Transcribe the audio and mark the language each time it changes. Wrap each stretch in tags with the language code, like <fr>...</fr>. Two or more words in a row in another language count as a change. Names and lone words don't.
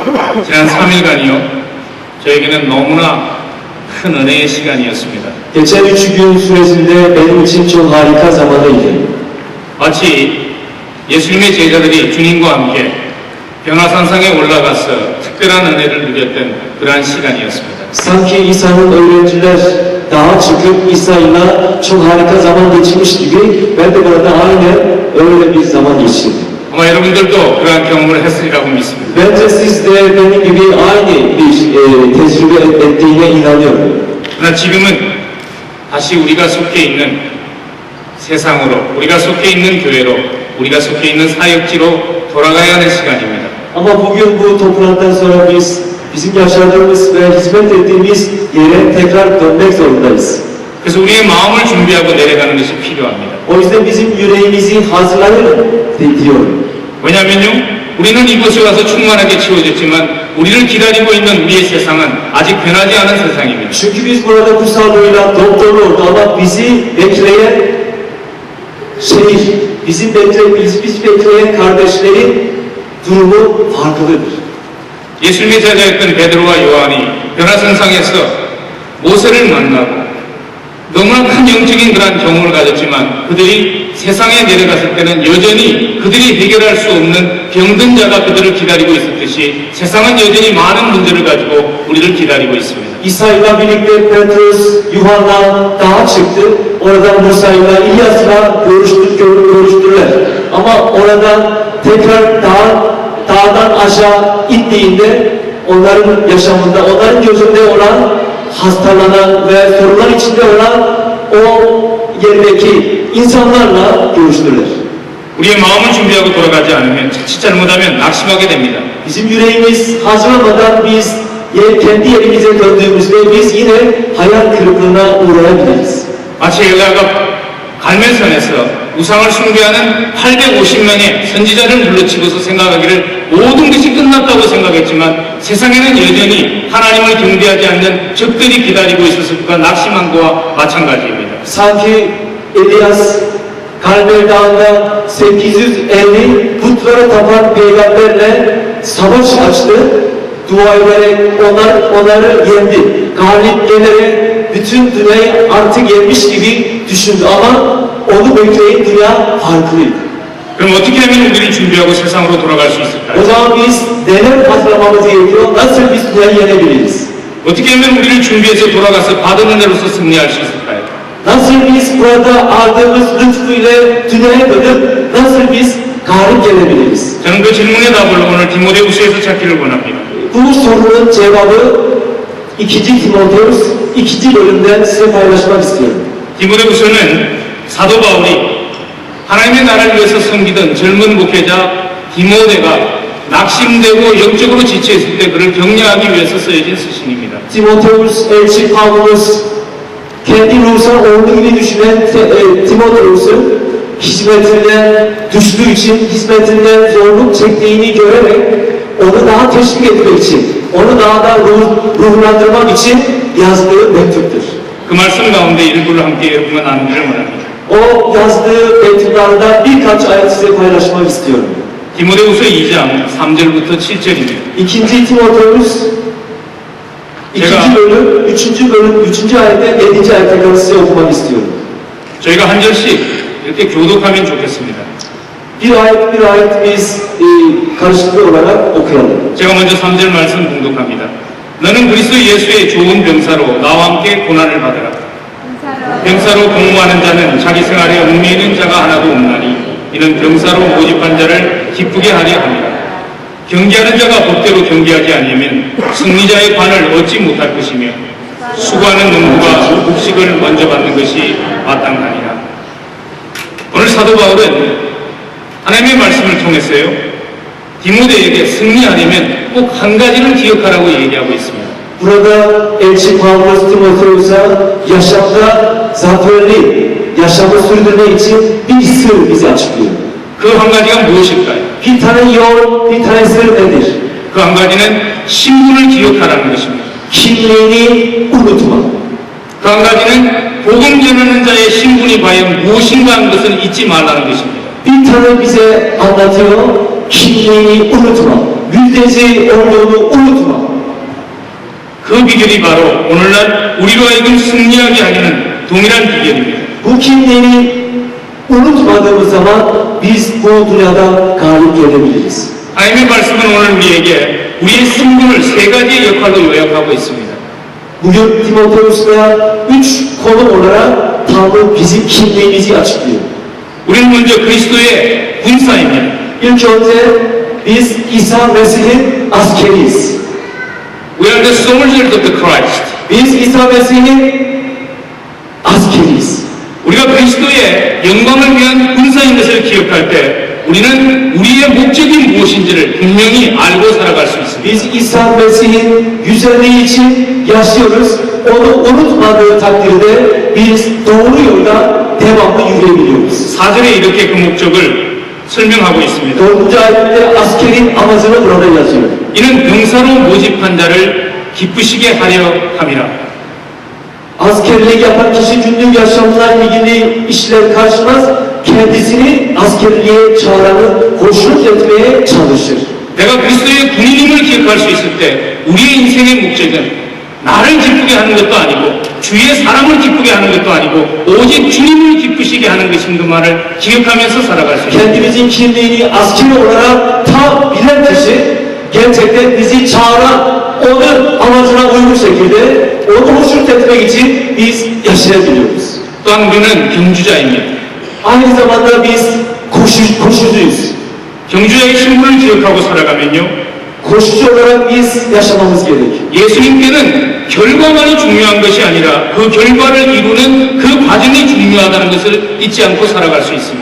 <ko>지난 3일간이요, 저에게는 너무나 큰 은혜의 시간이었습니다.</ko> <tr>Geçen 3 gün süresinde benim için çok harika zamanıydı.</tr> <ko>마치 예수님의 제자들이 주님과 함께 변화산상에 올라가서 특별한 은혜를 누렸던 그러한 시간이었습니다.</ko> <tr>Sanki İsa'nın öğrenciler dağa çıkıp İsa'yla çok harika zaman geçirmiş gibi ben de burada aynen öyle bir zaman geçirdim.</tr> <ko>아마 여러분들도 그러한 경험을 했으리라고 믿습니다.</ko> <tr>Bence siz de benim gibi aynı bir tecrübe ettiğine inanıyorum.</tr> <ko>그러나 지금은 다시 우리가 속해 있는 세상으로, 우리가 속해 있는 교회로, 우리가 속해 있는 사역지로 돌아가야 하는 시간입니다.</ko> <tr>Ama bugün bu toplantıdan sonra bizim yaşadığımız ve hizmet ettiğimiz yere tekrar dönmek zorundayız.</tr> <ko>그래서 우리의 마음을 준비하고 내려가는 것이 필요합니다.</ko> <tr>O yüzden bizim yüreğimizi hazırlayalım diyorum.</tr> <ko>왜냐하면요, 우리는 이곳에 와서 충만하게 채워졌지만 우리를 기다리고 있는 우리의 세상은 아직 변하지 않은 세상입니다.</ko> <tr>Çünkü biz burada kutsallığıyla doktorlu olduk ama bizi bekleyen bizi bekleyen kardeşlerin durumu farklıdır.</tr> <ko>예수님의 제자였던 베드로와 요한이 변화산상에서 모세를 만나고 너무나 큰 영적인 그런 경험을 가졌지만 그들이 세상에 내려갔을 때는 여전히 그들이 해결할 수 없는 병든 자가 그들을 기다리고 있었듯이 세상은 여전히 많은 문제를 가지고 우리를 기다리고 있습니다.</ko> <tr>İsa'yla birlikte Petrus, Yuhanna dağa çıktı. Oradan Musa'yla, İlyas'la görüştüler. Ama oradan tekrar dağdan aşağı indiğinde onların yaşamında, onların gözünde olan hastalanan ve sorunlar içinde olan o yerdeki insanlarla görüştüler.</tr> <ko>우리의 마음을 준비하고 돌아가지 않으면 자칫 잘못하면 낙심하게 됩니다.</ko> <tr>Bizim yüreğimiz hazırlamadan biz kendi yerimize döndüğümüzde biz yine hayal kırıklığına uğrayabiliriz.</tr> <ko>마치 엘리야가 갈멜산에서 우상을 숭배하는 850명의 선지자를 불러치고서 생각하기를 모든 것이 끝났다고 생각했지만 세상에는 여전히 하나님을 경배하지 않는 적들이 기다리고 있었을까 낙심한 거와 마찬가지입니다.</ko> <tr>Sanki Elias Karmel Dağı'nda 850 putlara tapan peygamberle savaş açtı. Dua ederek onları yendi. Galip gelerek bütün dünyayı artık yenmiş gibi düşündü ama onu bekleyen dünya farklıydı.</tr> <ko>그럼 어떻게 하면 우리를 준비하고 세상으로 돌아갈 수</ko> <tr>O</tr> <ko>있을까요?</ko> <tr>zaman biz neler hazırlamamız gerekiyor? Nasıl biz dünyayı yenebiliriz?</tr> <ko>어떻게 하면 우리를 준비해서 돌아가서 받은 은혜로서 승리할 수 있을까요?</ko> <tr>Nasıl biz burada aldığımız lütfu ile dünyaya dönüp nasıl biz galip gelebiliriz?</tr> <ko>저는 그 질문의 답을 오늘 디모데후서에서 찾기를 원합니다.</ko> <tr>Bu sorunun cevabı 2. Timoteus 2. bölümden size paylaşmak istiyorum.</tr> <ko>디모데후서는 사도 바울이 하나님의 나라를 위해서 섬기던 젊은 목회자 디모데가 낙심되고 영적으로 지쳐있을 때 그를 격려하기 위해서 쓰여진 서신입니다.</ko> <tr>Timoteus elçi Pavlus kendi ruhsal olduğu gibi düşünen Timoteus'un hizmetinden düştüğü için hizmetinden zorluk çektiğini görerek onu daha teşvik etmek için, onu daha da ruhlandırmak için yazdığı mektuptur.</tr> <ko>그 말씀 가운데 일부를 함께 여러분과 나누기를 원합니다.</ko> <tr>O yazdığı mektuplarda birkaç ayet size paylaşmak istiyorum.</tr> <ko>디모데후서 2장 3절부터 7절입니다.</ko> <tr>2. Timoteus 2. bölüm 3. ayetten 7. ayete kadar size okumak istiyorum.</tr> <ko>저희가 한 절씩 이렇게 교독하면 좋겠습니다.</ko> <tr>Bir ayet biz karşılıklı olarak okuyalım.</tr> <ko>제가 먼저 3절 말씀 봉독합니다. 너는 그리스도 예수의 좋은 병사로 나와 함께 고난을 받으라. 병사로 공무하는 자는 자기 생활에 얽매이는 자가 하나도 없나니 이는 병사로 모집한 자를 기쁘게 하려 합니다. 경계하는 자가 법대로 경계하지 아니하면 승리자의 관을 얻지 못할 것이며 수고하는 농부가 곡식을 먼저 받는 것이 마땅하니라. 오늘 사도 바울은 하나님의 말씀을 통해서요, 디모데에게 승리하려면 꼭 한 가지를 기억하라고 얘기하고 있습니다.</ko> <tr>Burada elçi Pavlus Timoteus'a yaşamda zaferli yaşamı sürdürmek için bir sır bize açıklıyor.</tr> <ko>그 한 가지가 무엇일까요?</ko> <tr>Bir tane yol, bir tane sır nedir?</tr> <ko>그 한 가지는 신분을 기억하라는 것입니다.</ko> <tr>Kimliğini unutma.</tr> <ko>그 한 가지는 복음 전하는 자의 신분이 과연 무엇인가 하는 것을 잊지 말라는 것입니다.</ko> <tr>Bir tane bize anlatıyor, kimliğini unutma. müjdeci olduğunu unutma.</tr> <ko>그 비결이 바로 오늘날 우리로 하여금 승리하게 하려는 동일한 비결입니다.</ko> <tr>Bu kimliğini unutmadığımız zaman biz bu dünyada galip gelebiliriz.</tr> <ko>하나님의 말씀은 오늘 우리에게 우리의 승부를 세 가지 역할로 요약하고 있습니다.</ko> <tr>Bugün Timoteus'ta 3 konu olarak Tanrı bizim kimliğimizi açıklıyor.</tr> <ko>우리는 먼저 그리스도의 군사입니다.</ko> <tr>İlk önce biz İsa Mesih'in askeriyiz.</tr> <en>We are the soldiers of the Christ.</en> <tr>Biz İsa Mesih'in askeriyiz.</tr> <ko>우리가 그리스도의 영광을 위한 군사인 것을 기억할 때 우리는 우리의 목적이 무엇인지를 분명히 알고 살아갈 수 있습니다.</ko> <tr>Biz İsa Mesih'in güzelliği için yaşıyoruz. Onu unutmadığı takdirde biz doğru yolda devamlı yürüyebiliyoruz.</tr> <ko>4절에 이렇게 그 목적을 설명하고 있습니다.</ko> <tr>4. ayette askerin amacını burada yazıyor.</tr> <ko>이는 병사로 모집한 자를 기쁘시게 하려 함이라.</ko> <tr>Askerlik yapan kişi günlük yaşamla ilgili işler karşılamaz, kendisini askerliğe çağıranı hoşnut etmeye çalışır.</tr> <ko>내가 그리스도의 군인임을 기억할 수 있을 때 우리의 인생의 목적은 나를 기쁘게 하는 것도 아니고 주위의 사람을 기쁘게 하는 것도 아니고 오직 주님을 기쁘시게 하는 것인 것만을 기억하면서 살아갈 수 있습니다.</ko> <tr>Kendimizin kimliğini asker olarak tam bilen kişi gerçekten bizi çağıran onun amacına uygun şekilde onu hoşnut etmek için biz yaşayabiliyoruz.</tr> <ko>또한 우리는 경주자입니다.</ko> <tr>Aynı zamanda biz koşucuyuz.</tr> <ko>경주자의 신분을 기억하고 살아가면요</ko> <tr>Koşucu olarak biz yaşamamız gerek.</tr> <ko>예수님께는 결과만이 중요한 것이 아니라 그 결과를 이루는 그 과정이 중요하다는 것을 잊지 않고 살아갈 수 있습니다.</ko>